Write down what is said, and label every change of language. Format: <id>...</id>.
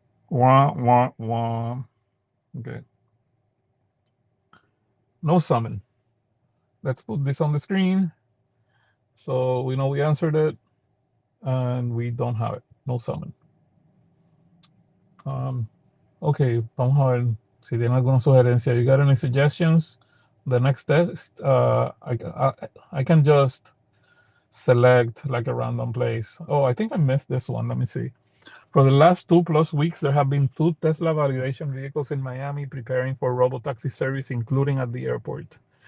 <en>Wah, wah, wah. Okay. No summon. Let's put this on the screen so we know we answered it and we don't have it. No summon.</en> <es>Ok, vamos a ver si tienen alguna sugerencia.</es> <en>You got any suggestions? The next test, I can just select like a random place. Oh, I think I missed this one. Let me see. For the last 2+ weeks, there have been 2 Tesla validation vehicles in Miami preparing for robotaxi service, including at the airport.</en>